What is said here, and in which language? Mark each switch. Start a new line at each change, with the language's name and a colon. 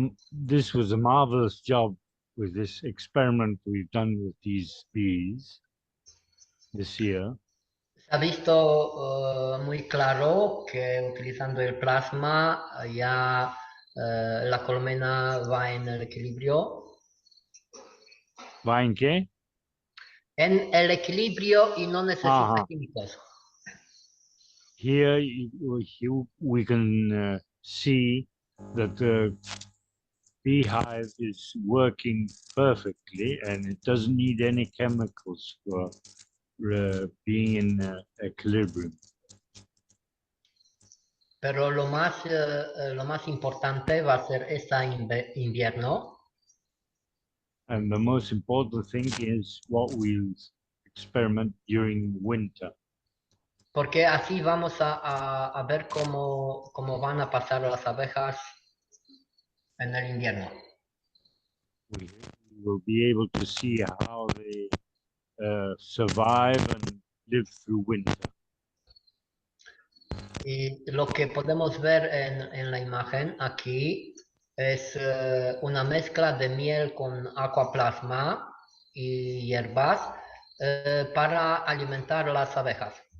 English: This was a marvelous job with this experiment we've done with these bees this year.
Spanish: Se ha visto muy claro que utilizando el plasma ya la colmena va en el equilibrio. ¿Va en qué? En el equilibrio y no necesita químicos.
English: Here we can see that the beehive is working perfectly and it doesn't need any chemicals for being in equilibrium.
Spanish: Pero lo más importante va a ser esta invierno.
English: And the most important thing is what we'll experiment during winter.
Spanish: Porque así vamos a ver cómo van a pasar las abejas en el invierno.
English: We will be able to see how they survive and live through winter.
Spanish: Y lo que podemos ver en la imagen aquí es una mezcla de miel con aquaplasma y hierbas para alimentar las abejas.